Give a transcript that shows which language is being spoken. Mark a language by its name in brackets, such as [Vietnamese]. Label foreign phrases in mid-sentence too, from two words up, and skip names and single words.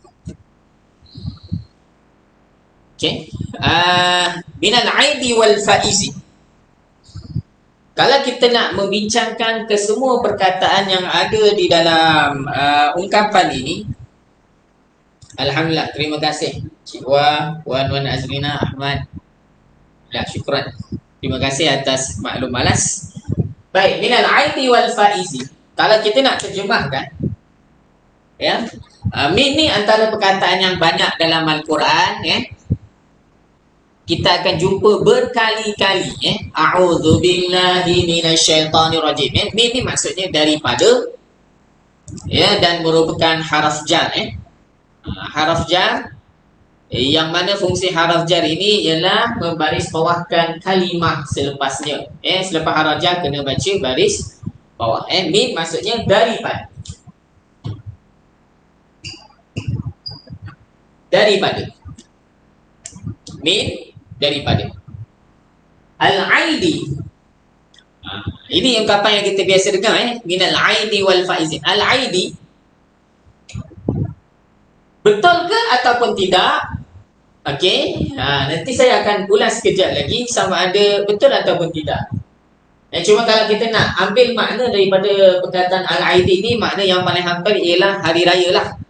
[Malay] Okey. [Arabic] من العائدين والفائزين. [Malay] Kalau kita nak membincangkan ke semua perkataan yang ada di dalam ungkapan ini, alhamdulillah, terima kasih Cik Wah, Wan Azrina, Ahmad. Ya, syukran. Terima kasih atas maklum malas. Baik, [Arabic] من العائدين والفائزين. [Malay] Kalau kita nak terjemahkan, ya, min ni antara perkataan yang banyak dalam Al-Quran, kita akan jumpa berkali-kali, [Arabic] أعوذ بالله من الشيطان الرجيم. [Malay] Min ni maksudnya daripada, ya, dan merupakan haraf jar, haraf jar, yang mana fungsi haraf jar ini ialah membaris bawahkan kalimah selepasnya. Selepas haraf jar kena baca baris bawah. Min maksudnya daripada. Daripada. Min, daripada. Al-aidi. Ini ungkapan yang kita biasa dengar, [Arabic] من العائدين والفائزين. [Malay] Al-aidi, betul ke ataupun tidak? Okey, nanti saya akan ulas sekejap lagi sama ada betul ataupun tidak. Cuma kalau kita nak ambil makna daripada perkataan al-aidi ni, makna yang paling hampir ialah hari raya lah.